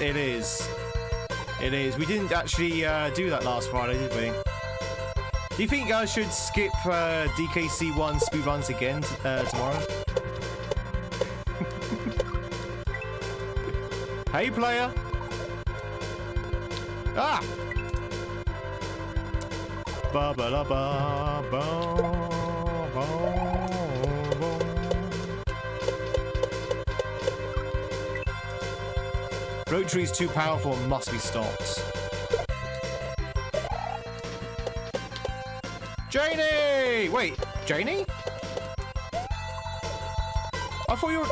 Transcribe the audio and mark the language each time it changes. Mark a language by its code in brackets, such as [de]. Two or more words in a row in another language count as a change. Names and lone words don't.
[en] It is. It is. We didn't actually do that last Friday, did we? Do you think I should skip DKC1 speedruns again tomorrow? Hey, player! Ah! Ba ba la ba ba ba. Rotary is too powerful and must be stopped. Janie! Wait, Janie? I thought you were...